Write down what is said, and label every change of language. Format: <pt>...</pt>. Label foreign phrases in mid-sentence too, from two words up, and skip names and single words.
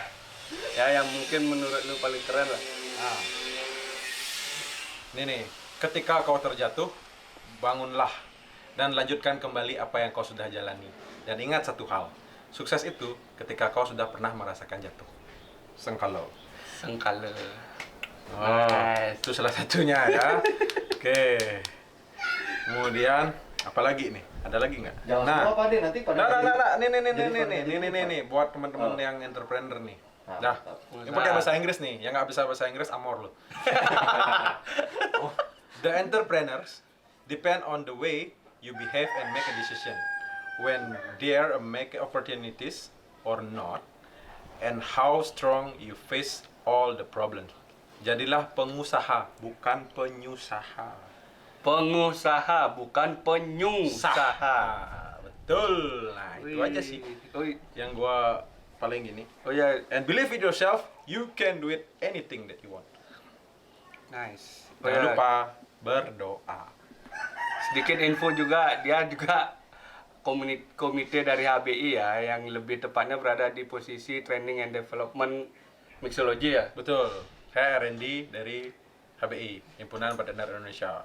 <id>Ya yang mungkin menurut lu paling keren lah. Nah. Ini nih, ketika kau terjatuh, bangunlah dan lanjutkan kembali apa yang kau sudah jalani. Dan ingat satu hal, sukses itu ketika kau sudah pernah merasakan jatuh. Sengkalo. Sengkala. Oh, Nice. itu salah satunya ya. Oke. Kemudian apa lagi nih? Ada lagi nggak? Jangan semua Pak deh nanti pada Nah, jadi- nih, jadi nih, pada nih, jadi nih, buat teman-teman Oh. yang entrepreneur nih. Dah. Yang pakai bahasa Inggris nih, yang nggak bisa bahasa Inggris amor lo.</id> <en>The entrepreneurs depend on the way you behave and make a decision when there are make opportunities or not, and how strong you face all the problems.</en> <id>Jadilah pengusaha, bukan penyusaha. Pengusaha bukan penyusaha. Betul. Nah, itu aja sih yang gua paling gini. Oh ya,</id> <en>And believe in yourself, you can do it anything that you want.</en> <id>nice. Jangan lupa berdoa. Sedikit info juga, dia juga komite dari HBI ya, yang lebih tepatnya berada di posisi Training and Development Mixology ya. Betul. Saya R&D dari HBI, Himpunan Bartender Indonesia.</id>